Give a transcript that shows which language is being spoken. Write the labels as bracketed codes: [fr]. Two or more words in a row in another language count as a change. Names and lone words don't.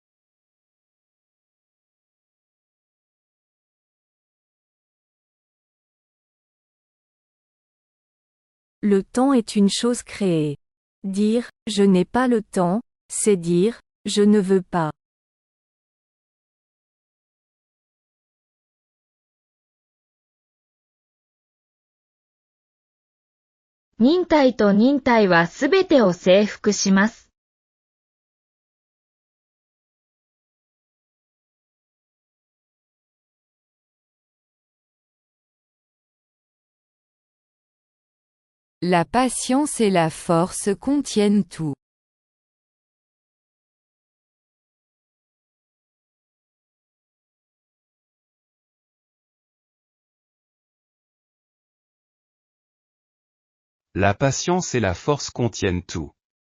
[fr] Le temps est une chose créée. Dire « je n'ai pas le temps », c'est dire « je ne veux pas ». [ja] 忍耐と忍耐はすべてを征服します。 [fr] La patience et la force contiennent tout. La patience et la force contiennent tout.